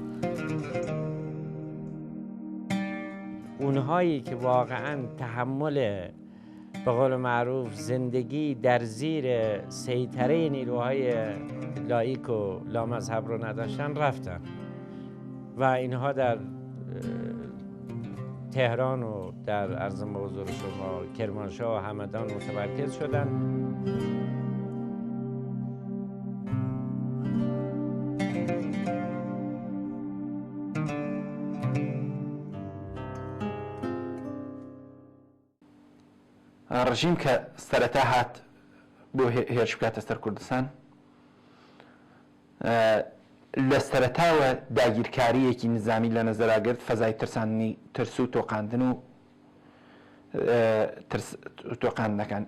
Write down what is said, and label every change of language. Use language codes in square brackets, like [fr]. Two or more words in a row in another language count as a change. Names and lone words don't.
[fa] اونهایی که واقعا تحمل به قول معروف زندگی در زیر سیطره نیروهای لایک و لامذهب رو نداشتن رفتن و اینها در تهران و در عرضم به حضور شما کرمانشاه و همدان متمرکز شدن. [ckb] ڕژیم کە سەرەتا هات بۆ هێرش بکاتە سەر کوردستان لە سەرەتاوە داگیرکاریەکی نظامی لە نەزەراگرت فەزای ترسانی ترس و تۆقاندن و تۆقاندنەکان.